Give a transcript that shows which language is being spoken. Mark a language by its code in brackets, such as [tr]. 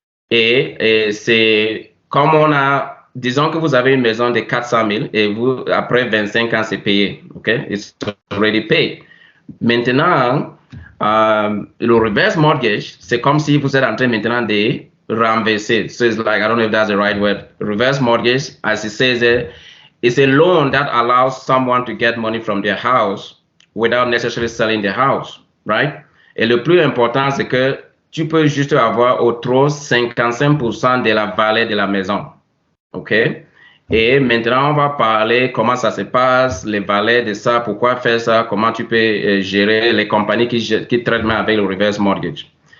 [fr] Et c'est comme on a, disons que vous avez une maison de 400 000 et vous, après 25 ans, c'est payé. OK? [en] It's already paid. [fr] Maintenant, le reverse mortgage, c'est comme si vous êtes en train maintenant de renverser. [en] So it's like, I don't know if that's the right word. Reverse mortgage, as it says there, is a loan that allows someone to get money from their house without necessarily selling the house, right? [fr] Et le plus important, c'est que tu peux juste avoir au trop 55% de la valeur de la maison, OK? Et maintenant, on va parler comment ça se passe, les valeurs de ça, pourquoi faire ça, comment tu peux gérer les compagnies qui traitent avec le reverse mortgage.